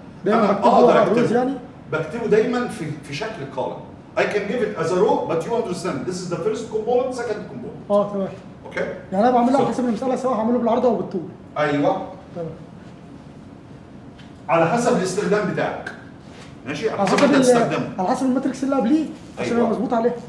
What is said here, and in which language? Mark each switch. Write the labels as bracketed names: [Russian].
[Arabic] دايما بكتبه على الروز يعني؟ بكتبه دايما في شكل column. [English] I can give it as a row, but you understand this is the first component, second component. [Arabic] تمام. اوكي؟ يعني انا بعملها على حسب المساله، سواء هعمله بالعرض او بالطول. ايوه. تمام. على حسب الاستخدام بتاعك. ماشي؟ على حسب انت تستخدمه. على حسب الماتريكس اللي قبليه عشان يبقى مظبوط عليها.